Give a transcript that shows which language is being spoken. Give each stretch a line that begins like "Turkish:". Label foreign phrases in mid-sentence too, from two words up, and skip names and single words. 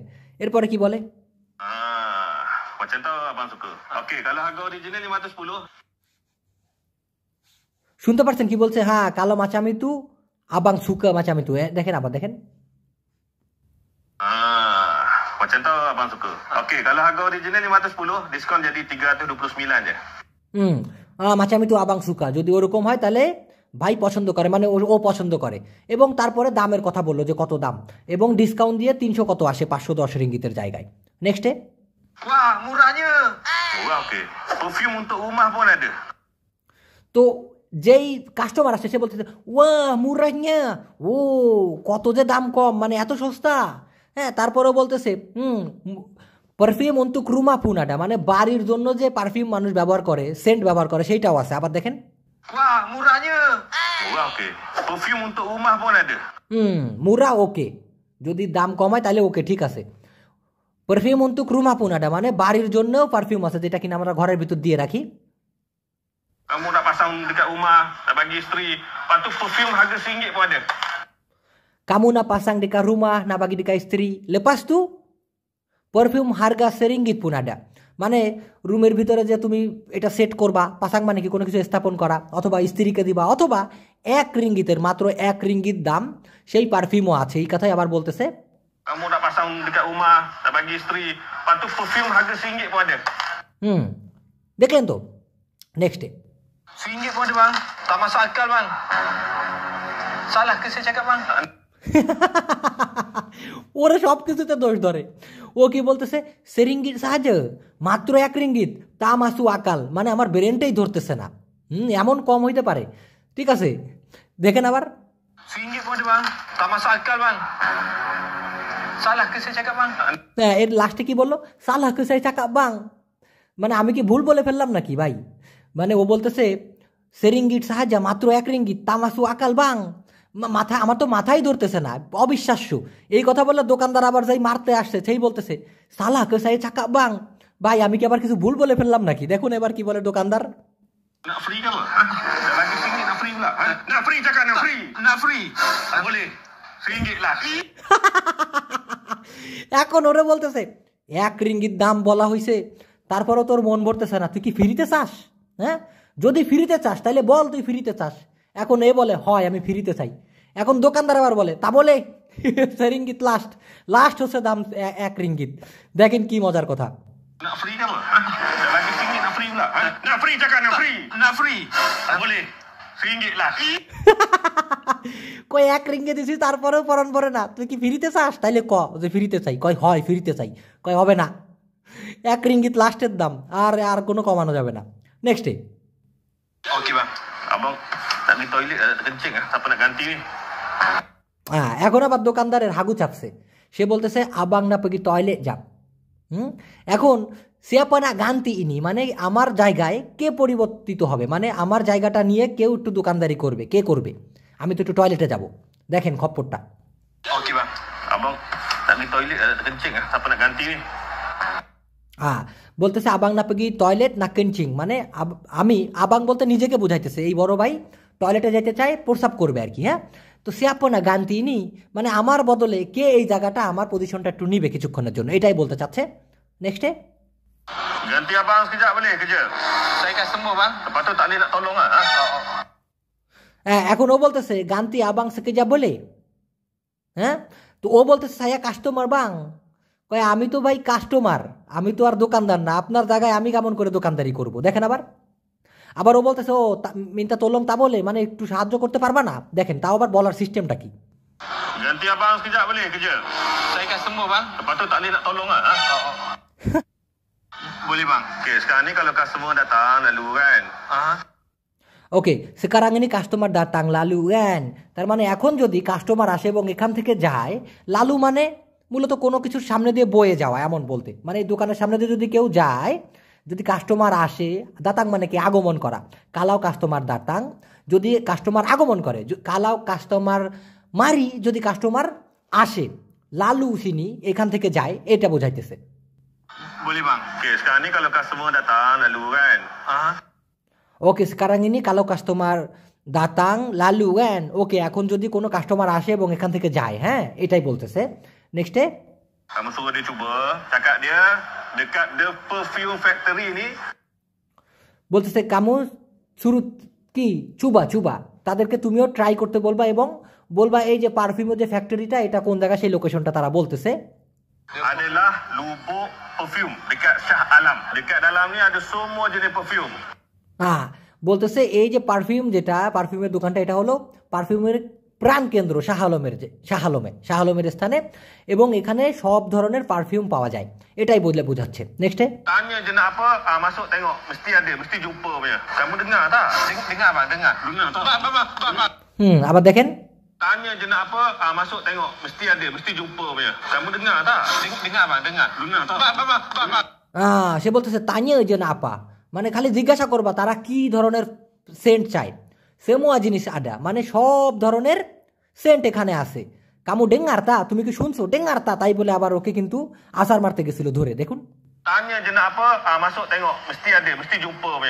Bangla: এরপরে কি বলে, শুনতে পারছেন কি বলছে, হ্যাঁ
Malay: kalau macam tu abang suka macam tu,
Bangla: দেখেন আবার দেখেন।
Malay: Macam tu abang suka. Okey, kalau harga original 510, diskon jadi 329 je. macam tu abang suka
Bangla: যদি ওরকম হয় তাহলে ভাই পছন্দ করে মানে ও পছন্দ করে এবং তারপরে দামের কথা বললো যে কত দাম এবং ডিসকাউন্ট দিয়ে 300 কত আসে 510 রিঙ্গিতের জায়গায় নেক্সটে
Malay: Wah, murahnya. Murah okey. Perfume untuk rumah pun ada.
Bangla: তো যেই কাস্টমার আসছে সে বলতেছে
Malay: wah murahnya
Bangla: ও কত যে দাম কম মানে এত সস্তা হ্যাঁ তারপরেও বলতেছে
Malay: perfume untuk rumah pun ada
Bangla: মানে বাড়ির জন্য যে পারফিউম মানুষ ব্যবহার করে সেন্ট ব্যবহার করে সেইটাও আছে আবার দেখেন
Malay: Wah, murahnya. Murah okey. Perfume untuk rumah pun ada. murah okey
Bangla: যদি দাম কমায় তাহলে ওকে ঠিক আছে
Malay: perfume untuk rumah pun ada
Bangla: মানে বাড়ির জন্যও পারফিউম আছে যেটা কিনা আমরা ঘরের ভিতর দিয়ে রাখি
Malay: Kamu nak pasang dekat rumah, nak bagi isteri. Lepas tu perfume harga RM1 pun ada. kamu nak pasang dekat rumah nak bagi dekat isteri lepas tu perfume harga seringgit pun ada
Bangla: মানে রুমের ভিতরে যে তুমি এটা সেট করবা পাসাং মানে কি কোনো কিছু স্থাপন করা অথবা স্ত্রীকে দিবা অথবা 1 রিঙ্গিতের মাত্র 1 রিঙ্গিত দাম সেই পারফিউমও আছে এই কথাই আবার বলতেছে
Malay: Kamu nak pasang dekat rumah, nak bagi isteri. Lepas tu perfume harga RM1 pun ada.
Bangla: দেখলেন তো নেক্সটে
Malay: RM1 pun ada bang. Tak masuk akal bang. Salah ke saya cakap bang?
Bangla: ওরা সব কিছুতে দোষ ধরে ও কি বলতেছে সেরিঙ্গিত সাহায্য মাত্র 1 রিঙ্গিত
Malay: tak masuk akal
Bangla: মানে আমার ব্রেনটাই ধরতেছে না এমন কম হইতে পারে ঠিক আছে দেখেন আবার
Malay: RM1 pun ada bang. Tak masuk akal bang. Salah ke saya cakap bang?
Bangla: হ্যাঁ এর লাস্টে কি বললো
Malay: salah ke saya cakap bang
Bangla: মানে আমি কি ভুল বলে ফেললাম নাকি ভাই মানে ও বলতেছে সেরিঙ্গিত সাহায্য মাত্র 1 রিঙ্গিত
Malay: tak masuk akal bang
Bangla: মাথা আমার তো মাথাই ধরতেছে না অবিশ্বাস্য এই কথা বললে দোকানদার আবার যাই মারতে আসছে সেই বলতেছে
Malay: salah ke saya cakap bang
Bangla: ভাই আমি কি আবার কিছু ভুল বলে ফেললাম নাকি দেখুন এবার কি বলে দোকানদার
Malay: Nak free ke apa? Dah bagi RM1 nak free pula. Nak free cakap nak free. Nak free. Tak boleh. RM1 lah.
Bangla: এখন ওরে বলতেছে 1 রিঙ্গিত দাম বলা হয়েছে তারপরও তোর মন ভরতেছে না তুই কি ফ্রিতে চাস হ্যাঁ যদি ফ্রিতে চাস তাহলে বল তুই ফ্রিতে চাস এখন এ বলে হয় আমি ফ্রিতে চাই এখন দোকানদার আবার বলে তা বলে রিঙ্গিত লাস্ট হচ্ছে দাম 1 রিঙ্গিত দেখেন কি মজার কথা
Malay: Nak free ke apa? Dah bagi RM1 nak free pula. Nak free cakap nak free. Nak free. Tak boleh. RM1 lah.
Bangla: কই 1 রিঙ্গিত দিছি তারপরেও পরন পরে না তুই কি ফ্রিতে চাস তাইলে ক যে ফ্রিতে চাই কয় হয় ফ্রিতে চাই কয় হবে না 1 রিঙ্গিত লাস্টের দাম আর কোনো কমানো যাবে না নেক্সটে
Malay: Okey bang. Abang nak pergi toilet nak kencing ah. Siapa nak ganti ni?
Bangla: এখন আবার দোকানদারের হাগু চাপছে সে বলতেছে
Malay: abang nak pergi toilet
Bangla: যান এখন
Malay: siapa nak ganti ni
Bangla: মানে আমার জায়গায় কে পরিবর্তিত হবে মানে আমার জায়গাটা নিয়ে কেউ একটু দোকানদারি করবে কে করবে আমি তো একটু টয়লেটে যাব দেখেন খপ্পরটা
Malay: Okey bang. Abang nak pergi toilet nak kencing ah. Siapa nak ganti ni?
Bangla: বলতেছে
Malay: abang nak pergi toilet nak kencing
Bangla: মানে আমি আবাং বলতে নিজেকে বুঝাইতেছে এই বড় ভাই টয়লেটে যেতে চায় প্রস্রাব করবে আর কি হ্যাঁ তো
Malay: siapa nak ganti ni
Bangla: মানে আমার বদলে কে এই জায়গাটা আমার পজিশনটা একটু নিবে কিছুক্ষণের জন্য এটাই বলতে চাচ্ছে নেক্সটে
Malay: Ganti abang sekejap boleh kerja? Saya customer bang. Lepas tu tak boleh nak tolong ah.
Bangla: এখন ও বলতেছে
Malay: ganti abang sekejap
Bangla: যা বলে হ্যাঁ তো ও বলতেছে
Malay: saya customer bang
Bangla: কয় আমি তো ভাই কাস্টমার আমি তো আর দোকানদার না আপনার জায়গায় আমি কেমন করে দোকানদারি করব দেখেন আবার ও বলতেছে ও
Malay: minta tolong
Bangla: তা বলে মানে একটু সাহায্য করতে পারবা না দেখেন তাও আবার বলার সিস্টেমটা কি
Malay: Ganti abang sekejap boleh kerja? Saya customer bang. Lepas tu tak boleh nak tolong ah. Boleh bang. Okey, sekarang ni kalau customer datang lalu kan.
Bangla: ওকে
Malay: sekarang ini
Bangla: কাস্টমার
Malay: datang lalu kan
Bangla: তার মানে এখন যদি কাস্টমার আসে এবং এখান থেকে যায় লালু মানে মূলত কোনো কিছুর সামনে দিয়ে বয়ে যাওয়া এমন বলতে মানে এই দোকানের সামনে দিয়ে যদি কেউ যায় যদি কাস্টমার আসে দাতাং মানে কি আগমন করা
Malay: kalau customer datang
Bangla: যদি কাস্টমার আগমন করে
Malay: kalau customer mari
Bangla: যদি কাস্টমার আসে
Malay: lalu sini
Bangla: এখান থেকে যায় এটা বোঝাইতেছে
Malay: Boleh bang. Okey, sekarang ni kalau customer datang lalu kan.
Bangla: ওকে
Malay: sekarang ini kalau customer datang lalu kan
Bangla: ওকে এখন যদি কোনো কাস্টমার আসে এবং এখান থেকে যায় হ্যাঁ এটাই বলতেছে নেক্সটে
Malay: Kamu suruh dia cuba, cakap dia dekat
English: the perfume factory
Malay: ni.
Bangla: বলতেছে
Malay: kamu suruh ke cuba
Bangla: তাদেরকে তুমিও ট্রাই করতে বলবা এবং বলবা এই যে পারফিউমের যে ফ্যাক্টরিটা এটা কোন জায়গায় সেই লোকেশনটা তারা বলতেছে
Malay: adalah lubuk perfume dekat Shah Alam. Dekat dalam ni ada semua jenis perfume.
Bangla: হ্যাঁ, বলতেছে এই যে পারফিউম, যেটা পারফিউমের দোকানটা, এটা হলো পারফিউমের প্রাণ কেন্দ্র শাহ আলমের স্থানে, এবং এখানে সব ধরনের পারফিউম পাওয়া যায়, এটাই বোঝাচ্ছে। নেক্সটে
Malay: Tanya jenis apa, masuk tengok. Mesti ada, mesti jumpa punya. Kamu dengar tak? Dengar bang, dengar. Dengar tak? Bang.
Bangla: আবার দেখেন,
Malay: Tanya jenis apa, masuk tengok. Mesti ada, mesti jumpa punya. Kamu dengar tak? Dengar bang, dengar. Dengar tak? Bang.
Bangla: সে বলতেছে
Malay: tanya jenis apa,
Bangla: মানে খালি জিজ্ঞাসা করবা তারা কি ধরনের সেন্ট চায়।
Malay: semua jenis ada,
Bangla: মানে সব ধরনের সেন্ট এখানে আছে।
Malay: kamu dengar tak,
Bangla: তুমি কি শুনছো
Malay: dengar tak,
Bangla: তাই বলে আবার ওকে কিন্তু আসার মারতে গেছিল ধরে। দেখুন,
Malay: Tanya jenis apa, masuk tengok. Mesti ada, mesti jumpa punya.